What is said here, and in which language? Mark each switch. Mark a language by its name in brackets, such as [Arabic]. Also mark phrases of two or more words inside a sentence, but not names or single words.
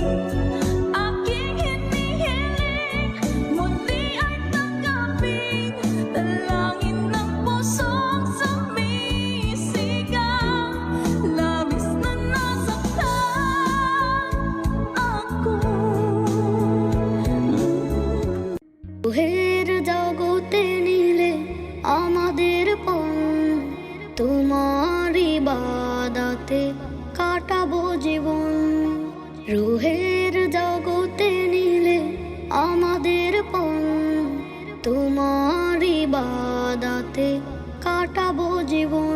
[Filipino] Aking hinihiling, muli ay tanggapin, dalangin ng pusong sumisigaw. Labis na nasaktan ako. [Bangla] রুহের জগতে নিলে আমাদের পণ, তোমার ইবাদতে কাটাবো জীবন। রুহের জগতে নিলে আমাদের পণ, তোমার ইবাদতে কাটাবো জীবন।